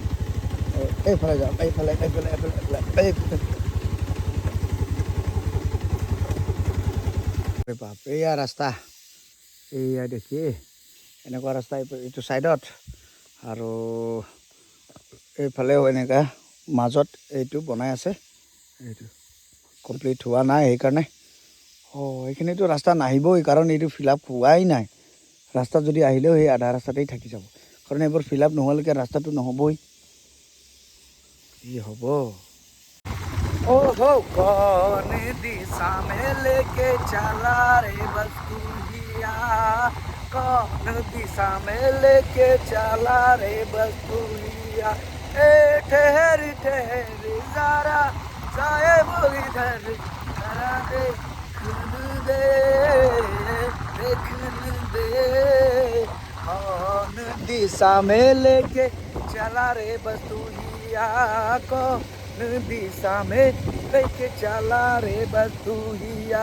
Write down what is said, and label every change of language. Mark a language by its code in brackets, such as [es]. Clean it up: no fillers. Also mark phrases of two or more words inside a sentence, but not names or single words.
[as] এইফালে যাওঁ, এইফালে বাপ, এয়া ৰাস্তা, এয়া দেখি এনেকুৱা ৰাস্তা এইটো ছাইডত, আৰু এইফালেও এনেকুৱা মাজত এইটো বনাই আছে। এইটো কমপ্লিট হোৱা নাই, সেইকাৰণে এইখিনিতো ৰাস্তা নাহিবই, কাৰণ এইটো [en] fill up [as] হোৱাই নাই। ৰাস্তা যদি আহিলেও সেই আধা ৰাস্তাতেই থাকি যাব, কাৰণ এইবোৰ [en] fill up [as] নোহোৱালৈকে ৰাস্তাটো নহ'বই। কি হ'ব? [bho] कौन दिशा में लेके चला रे बस्तुहिया, कौन दिशा में लेके चला रे बस्तुहिया। ए ठहर ठहर जरा साहेब इधर जरा देखन दे, कौन दिशा में लेके चला रे बस्तुहिया, कौन दिशा में लेके चला रे बस्तुहिया।